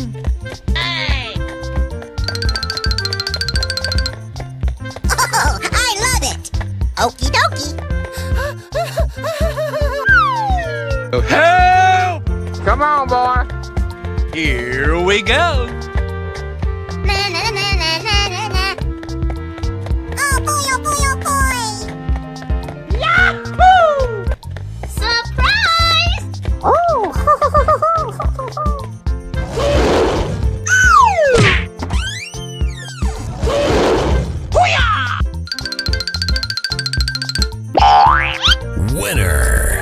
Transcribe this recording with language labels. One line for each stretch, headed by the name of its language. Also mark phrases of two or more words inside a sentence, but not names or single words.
English: Hey! Oh, I love it! Okie dokie! Oh, help! Come on, boy. Here we go! Na na na na na na na. Oh boy, oh boy, oh boy! Yahoo! Surprise! Oh! Winner.